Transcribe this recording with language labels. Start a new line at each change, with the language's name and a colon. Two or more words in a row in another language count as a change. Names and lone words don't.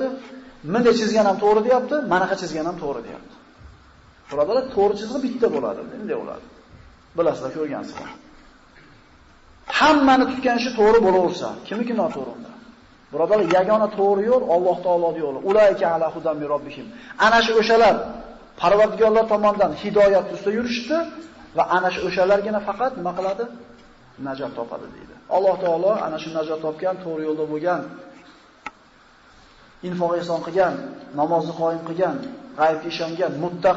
Uzbek: Menday chizganim to'g'ri deyapti, manaqa chizganim to'g'ri deyapti. Birodarlar, to'g'ri chiziq bitta bo'ladi, bunday bo'ladi. Bilasizlar, ko'rgansizlar. hammani tutgan ishi to'g'ri bo'laversa, kimniki noto'g'ri unda? Birodarlar, yagona to'g'ri yo'l Alloh taoloning yo'li.
Arabic: أولئك على هدى من ربهم.
Uzbek: Ana shu o'shalar Parvardigorlar tomonidan hidoyat ustida yurishdi va ana shu o'shalargina faqat nima qiladi? Najot topadi deydi. Alloh taolo ana shu najot topgan, to'g'ri yo'lda bo'lgan, infoq ihson qilgan, namozni qoyim qilgan, g'aybga ishongan muttaqi